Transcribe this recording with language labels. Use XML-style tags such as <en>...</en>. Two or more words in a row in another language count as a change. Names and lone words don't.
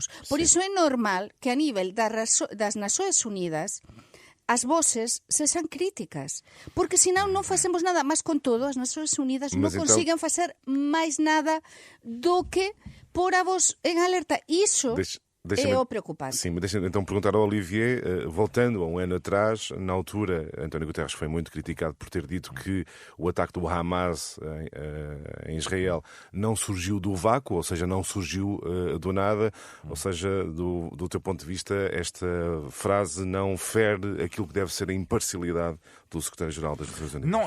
<gl>Por iso é normal que a nivel das Nações Unidas as voces sexan críticas, porque senón non facemos nada, mas con todo as Nações Unidas non consiguen facer máis nada do que pôr a voz en alerta. Iso é o preocupante.</gl> <pt>Sim, mas deixa-me então perguntar ao Olivier, voltando a um ano atrás, na altura, António Guterres foi muito criticado por ter dito que o ataque do Hamas em Israel não surgiu do vácuo, ou seja, não surgiu do nada, ou seja, do teu ponto de vista, esta frase não fere aquilo que deve ser a imparcialidade do secretário-geral das Nações Unidas.</pt>